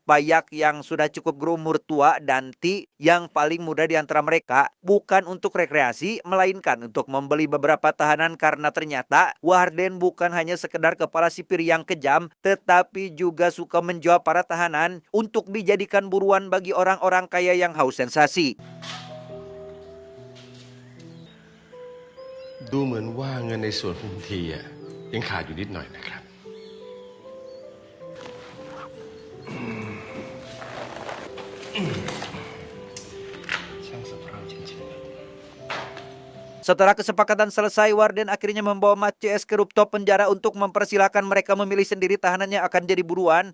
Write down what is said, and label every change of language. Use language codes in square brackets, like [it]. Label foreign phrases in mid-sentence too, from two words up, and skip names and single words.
[id] Payak yang sudah cukup berumur tua dan Ti yang paling muda di antara mereka, bukan untuk rekreasi melainkan untuk membeli beberapa tahanan karena ternyata Warden bukan hanya sekedar kepala sipir yang kejam, tetapi juga suka menjual para tahanan untuk dijadikan buruan bagi orang-orang kaya yang haus sensasi. [th] ดูเหมือนว่าเงินในส่วนของคุณทียังขาดอยู่นิดหน่อยนะครับ [id] Setelah kesepakatan selesai, Warden akhirnya membawa Mat CS ke rooftop penjara untuk mempersilahkan mereka memilih sendiri tahanan yang akan jadi buruan.